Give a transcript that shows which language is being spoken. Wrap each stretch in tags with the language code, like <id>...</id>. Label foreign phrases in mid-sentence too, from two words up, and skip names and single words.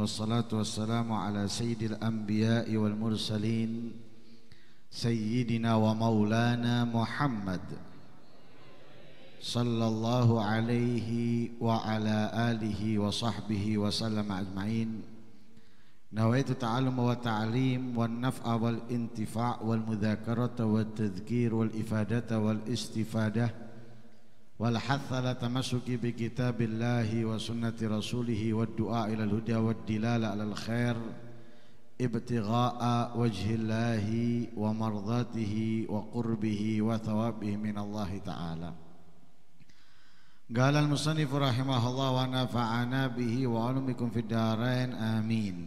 <ar>والصلاة والسلام على سيد الأنبياء والمرسلين سيدنا ومولانا محمد صلى الله عليه وعلى آله وصحبه وسلم أجمعين. نويت التعلم والتعليم والنفع والانتفاع والمذاكرة والتذكير والإفادة والاستفادة والحث على التمسك بكتاب الله وسنة رسوله والدعاء إلى الهدى والدلالة على الخير ابتغاء وجه الله ومرضاته وقربه وثوابه من الله تعالى. قال المصنف رحمه الله ونفعنا به وعلومكم في الدارين آمين.</ar>